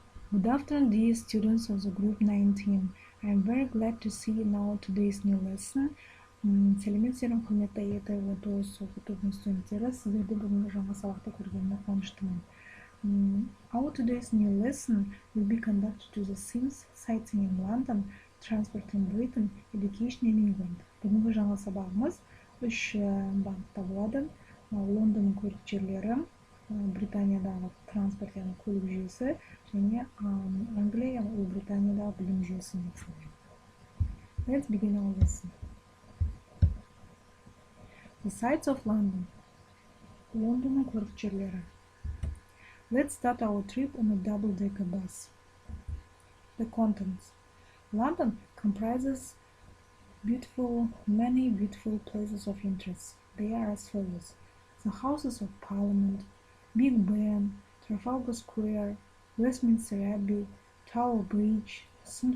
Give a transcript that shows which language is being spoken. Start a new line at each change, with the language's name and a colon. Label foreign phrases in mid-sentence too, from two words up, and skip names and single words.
English: Good afternoon, dear students of the group 19. I am very glad to see you now today's new lesson.
Kazakh: Сәлеметсіздер ме, құрметті аятай отыз оқытудың студенттері, сіздерді бүгінгі жаңа сабақта көргеніме қуаныштымын.
English: Our today's new lesson will be conducted to the themes Sightseeing in London, Transport in Britain, Education in England.
Kazakh: Бүгінгі жаңа сабағымыз үш бағытта болады. Лондон көлік жерлері, Британиядағы транспорт яғни көлік жүйесі және Англия яғни Ұлыбританиядағы білім жүйесі негізінде.
English: Let's begin our lesson. The sights of London.
Kazakh: Лондонның көрікті жерлері.
English: Let's start our trip on a double-decker bus. The contents. London comprises many beautiful places of interest. They are as follows: the Houses of Parliament, Big Ben, Trafalgar Square, Westminster Abbey, Tower Bridge, St.